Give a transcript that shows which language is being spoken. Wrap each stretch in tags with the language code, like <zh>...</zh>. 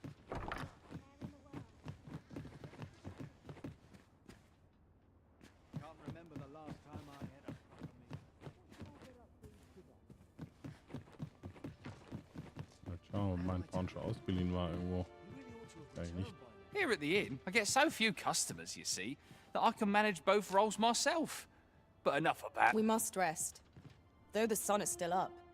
<en>Can't remember the last time I had a proper meal.</en> <de>Schauen, ob mein Pound schon ausgeliehen war irgendwo. Nicht.</de> <en>Here at the inn, I get so few customers, you see, that I can manage both roles myself. But enough about... We must rest, though the sun is still up.</en>